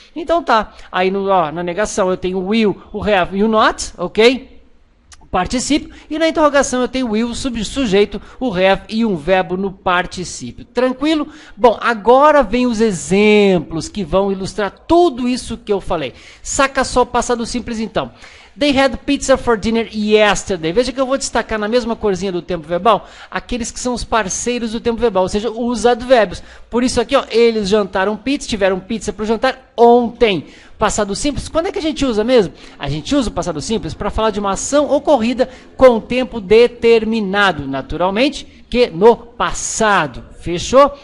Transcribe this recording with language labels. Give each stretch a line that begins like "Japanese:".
Portuguese: Então tá, aí na negação eu tenho o will, o have e o not, ok? Particípio, e na interrogação eu tenho o will, sujeito, o have e um verbo no particípio. Tranquilo? Bom, agora vem os exemplos que vão ilustrar tudo isso que eu falei. Saca só o passado simples então.
English: They had pizza for dinner yesterday.
Portuguese: Veja que eu vou destacar na mesma corzinha do tempo verbal aqueles que são os parceiros do tempo verbal, ou seja, os advérbios. Por isso aqui, ó, eles jantaram pizza, tiveram pizza para o jantar ontem. Passado simples, quando é que a gente usa mesmo? A gente usa o passado simples para falar de uma ação ocorrida com tempo determinado, naturalmente, que no passado. Fechou?